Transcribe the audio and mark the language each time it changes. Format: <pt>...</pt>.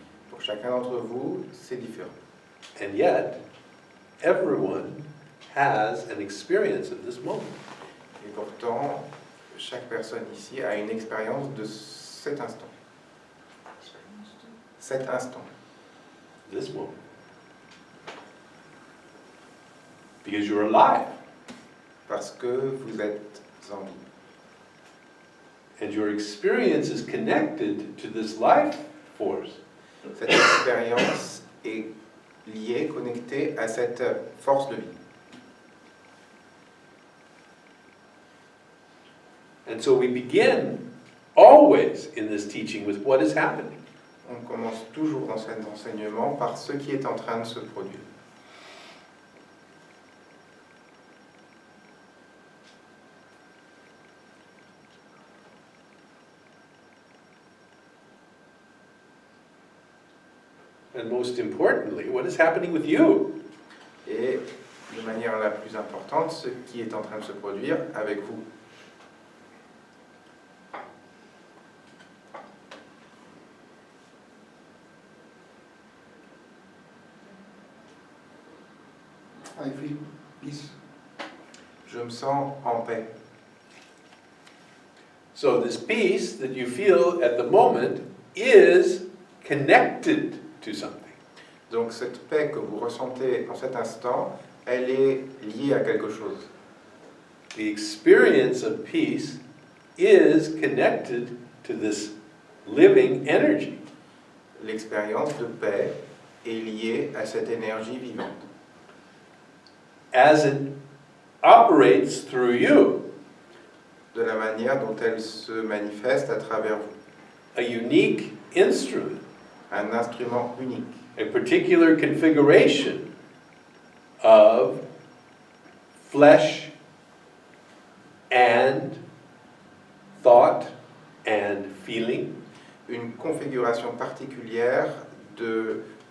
<fr>Pour chacun d'entre vous, c'est différent.</fr> <en>And yet, everyone has an experience of this moment.</en> <fr>Et pourtant, chaque personne ici a une expérience de cet instant. Cet instant.</fr> <en>This moment. Because you're alive.</en> <fr>Parce que vous êtes en vie.</fr> <en>And your experience is connected to this life force.</en> <fr>Cette expérience est liée, connectée à cette force de vie.</fr> <en>And so we begin always in this teaching with what is happening.</en> <fr>On commence toujours dans cet enseignement par ce qui est en train de se produire.</fr> <en>And most importantly, what is happening with you?</en> <fr>Et de manière la plus importante, ce qui est en train de se produire avec vous.</fr> <en>I feel peace.</en> <fr>Je me sens en paix.</fr> <en>So this peace that you feel at the moment is connected to something.</en> <fr>Donc cette paix que vous ressentez en cet instant, elle est liée à quelque chose.</fr> <en>The experience of peace is connected to this living energy.</en> <fr>L'expérience de paix est liée à cette énergie vivante.</fr> <en>As it operates through you,</en> <fr>De la manière dont elle se manifeste à travers vous.</fr> <en>a unique instrument,</en> <fr>Un instrument unique.</fr> <en>a particular configuration of flesh and thought and feeling,</en> <fr>une configuration particulière de</fr>